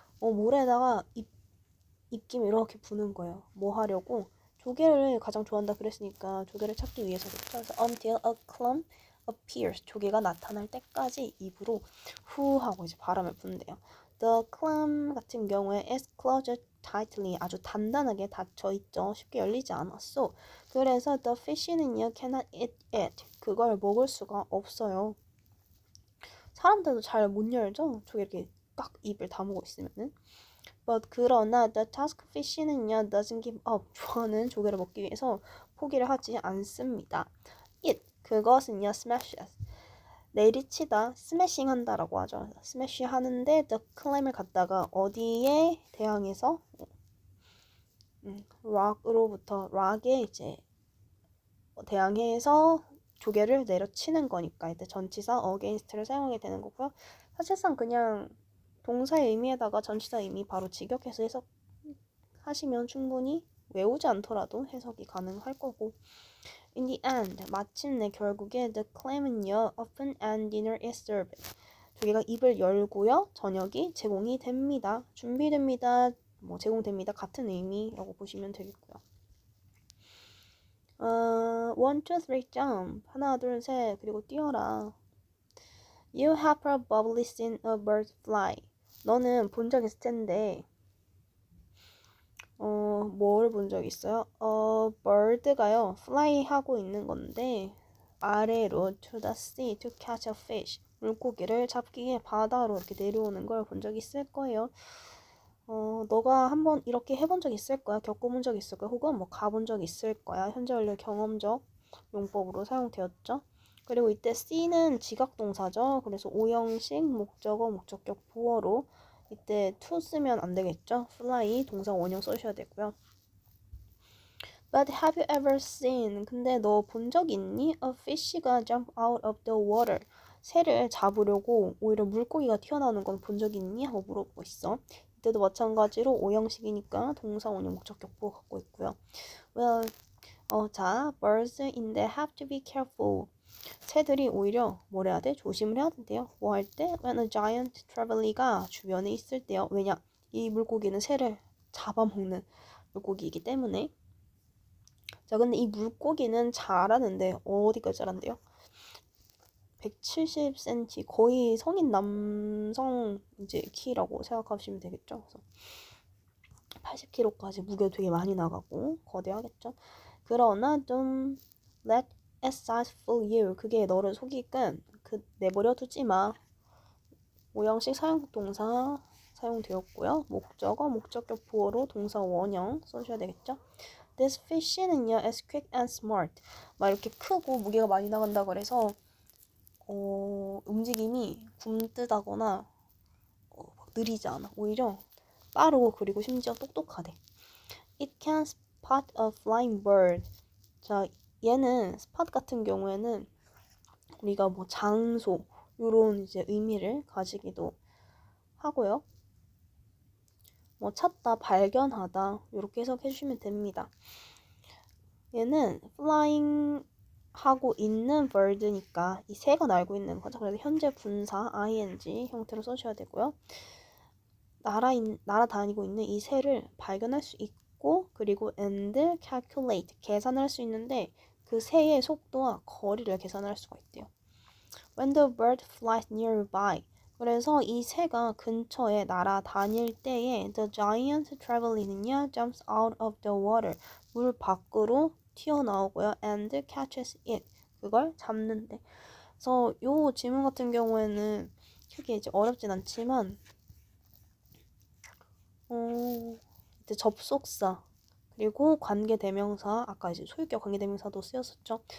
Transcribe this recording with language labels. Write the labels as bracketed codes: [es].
[ko] 모래에다가 입김 이렇게 부는 거예요. 뭐 하려고? 조개를 가장 좋아한다 그랬으니까 조개를 찾기 위해서겠죠. [en] 그래서 until a clam appears. [ko] 조개가 나타날 때까지 입으로 후 하고 이제 바람을 부는데요. [en] The clam 같은 경우에 is closed tightly. [ko] 아주 단단하게 닫혀 있죠. 쉽게 열리지 않았어. 그래서 [en] the fish는요 cannot eat it. [ko] 그걸 먹을 수가 없어요. 사람들도 잘 못 열죠. 조개 이렇게 딱 입을 다물고 있으면은. [en] But [ko] 그러나 [en] the taskfish는요 doesn't give up. [ko] 저는 조개를 먹기 위해서 포기를 하지 않습니다. It 그것은요 smashes 내리치다 smashing 한다라고 하죠. smash 하는데 the clam을 갖다가 어디에 대항해서 rock으로부터 rock에 이제 대항해서 조개를 내려치는 거니까 이때 전치사 against를 사용하게 되는 거고요. 사실상 그냥 동사의 의미에다가 전치사 의미 바로 직역해서 해석하시면 충분히 외우지 않더라도 해석이 가능할 거고. [en] In the end, [ko] 마침내 결국에 [en] the clam은요, open and dinner is served. [ko] 조개가 입을 열고요, 저녁이 제공이 됩니다. 준비됩니다. 제공됩니다. 같은 의미라고 보시면 되겠고요. [en] 1, 2, 3, jump. [ko] 하나, 둘, 셋. 그리고 뛰어라. [en] You have probably seen a bird fly. [ko] 너는 본 적 있을 텐데 뭘 본 적 있어요? bird가요 fly 하고 있는 건데 아래로 [en] to the sea to catch a fish [ko] 물고기를 잡기 위해 바다로 이렇게 내려오는 걸 본 적 있을 거예요. 너가 한번 이렇게 해본 적 있을 거야. 겪어본 적 있을 거야. 혹은 가본 적 있을 거야. 현재 완료 경험적 용법으로 사용되었죠. 그리고 이때 C는 지각동사죠. 그래서 오형식 목적어, 목적격 보어로 이때 to 쓰면 안 되겠죠. fly 동사 원형 써주셔야 되고요. [en] But have you ever seen? [ko] 근데 너 본 적 있니? [en] A fish가 jump out of the water. [ko] 새를 잡으려고 오히려 물고기가 튀어나오는 건 본 적 있니? 하고 물어보고 있어. 이때도 마찬가지로 오형식이니까 동사 원형 목적격 보어 갖고 있고요. [en] Well, 자, birds인데 have to be careful. [ko] 새들이 오히려 뭘 해야 돼? 조심을 해야 된대요. 뭐 할 때? [en] When a giant trevally, [ko] 가 주변에 있을 때요. 왜냐? 이 물고기는 새를 잡아먹는 물고기이기 때문에 자, 근데 이 물고기는 자라는데 어디까지 자란대요? 170cm, 거의 성인 남성 이제 키라고 생각하시면 되겠죠. 그래서 80kg까지 무게 되게 많이 나가고 거대하겠죠. [en] 그러나 좀 let its size fool you. [ko] 그게 너를 속이건 내버려 두지 마. 오형식 사용동사 사용되었고요. 목적어, 목적격 보어로 동사 원형 써줘야 되겠죠. [en] This fish는요, is quick and smart. [ko] 막 이렇게 크고 무게가 많이 나간다 그래서 움직임이 굼뜨다거나 느리지 않아. 오히려 빠르고 그리고 심지어 똑똑하대. [en] It can spot a flying bird. [ko] 자, 얘는 spot 같은 경우에는 우리가 뭐 장소 요런 이제 의미를 가지기도 하고요. 뭐 찾다, 발견하다 이렇게 해석해 주시면 됩니다. 얘는 flying 하고 있는 bird니까 이 새가 날고 있는 거죠. 그래서 현재 분사 ing 형태로 써주셔야 되고요. 날아다니고 있는 이 새를 발견할 수 있고 그리고 [en] and calculate [ko] 계산할 수 있는데 그 새의 속도와 거리를 계산할 수가 있대요. [en] When the bird flies nearby. [ko] 그래서 이 새가 근처에 날아다닐 때에 [en] the giant traveling은요 jumps out of the water. [ko] 물 밖으로 튀어나오고요. [en] and catches it. [ko] 그걸 잡는데. 그래서 요 지문 같은 경우에는 크게 이제 어렵진 않지만 이제 접속사 그리고 관계대명사 아까 이제 소유격 관계대명사도 쓰였었죠.